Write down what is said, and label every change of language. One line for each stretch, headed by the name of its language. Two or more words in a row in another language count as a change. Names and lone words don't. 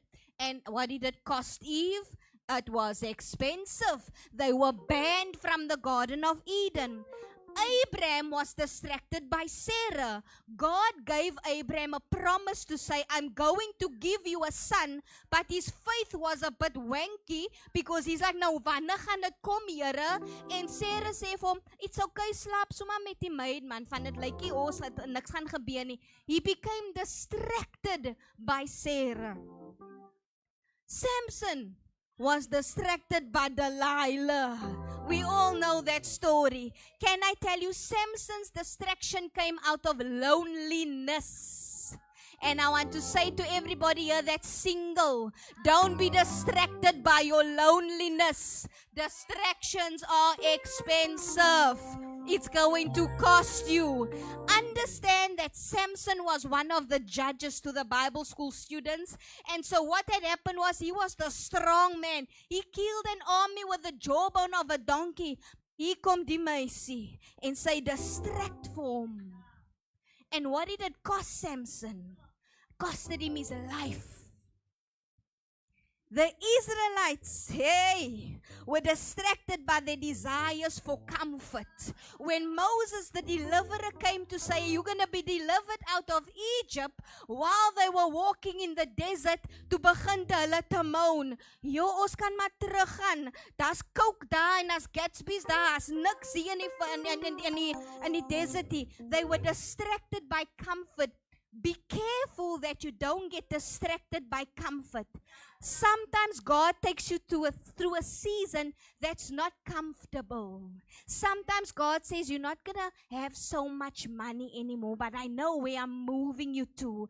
English: And what did it cost Eve? It was expensive. They were banned from the Garden of Eden. Abraham was distracted by Sarah. God gave Abraham a promise to say, I'm going to give you a son, but his faith was a bit wanky because he's like,
Afrikaans: nou wanneer gaan dit kom, Here? En Sarah sê vir hom,
English: it's okay,
Afrikaans: slaap sommer met die maid man, van dit lykie ons dat niks gaan gebeur nie.
English: He became distracted by Sarah. Samson was distracted by Delilah. We all know that story. Can I tell you, Samson's distraction came out of loneliness. And I want to say to everybody here that's single, don't be distracted by your loneliness. Distractions are expensive. It's going to cost you. Understand that Samson was one of the judges to the Bible school students. And so what had happened was he was the strong man. He killed an army with the jawbone of a donkey.
Afrikaans: Hier kom die meisie en sy distract vir hom.
English: And what did it cost Samson? Costed him his life. The Israelites, hey, were distracted by their desires for comfort. When Moses, the deliverer, came to say, you're going to be delivered out of Egypt, while they were walking in the desert, to begin
Afrikaans: hulle te moan. Jo, ons kan maar teruggaan. Daar's Coke daar en daar's Gatsby's daar. Daar's niks hier in die desert.
English: They were distracted by comfort. Be careful that you don't get distracted by comfort. Sometimes God takes you through a season that's not comfortable. Sometimes God says you're not going to have so much money anymore, but I know where I'm moving you to.